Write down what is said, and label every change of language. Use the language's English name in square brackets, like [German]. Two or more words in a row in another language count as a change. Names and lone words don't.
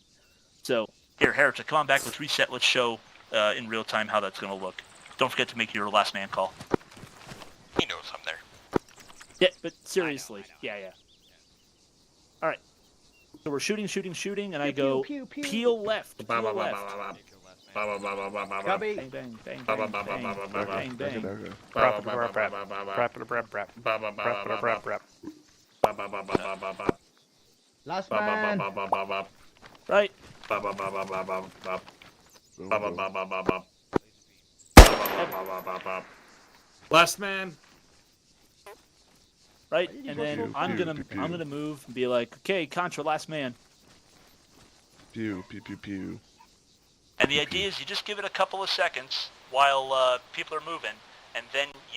[English] So, here, Heretic, come on back. Let's reset. Let's show in real time how that's going to look. Don't forget to make your last man call. He knows I'm there. Yeah, but seriously. I know. Yeah. All right. So we're shooting, and I Pew, go, pew, pew, pew. peel left, Ba, peel ba, ba, left. ba, ba, Take your last man. ba, ba, ba, ba, ba, ba, ba. Copy. Bang, bang, bang, Ba, bang, ba, ba, ba, bang, ba, ba, ba. bang, bang. Okay. Ba, ba, ba, ba, ba, ba, ba. Rap it, rap, rap. Ba, ba, ba, Rap ba, it, ba, rap, ba. rap. Ba, ba, ba, ba, ba, ba, ba. Last Ba, ba, ba, man. ba, ba, ba, ba. Right. Ba, ba, ba, ba, ba, ba, ba. Ba, ba, ba, ba, ba, ba. Laser beam. Ba, ba, ba, ba, ba. Last man. Right. you And go then so I'm pew, gonna pew, pew. I'm gonna move and be like, okay, Contra, last man. Pew, pew, pew, pew. And the idea is you just give it a couple of seconds while people are moving, and then you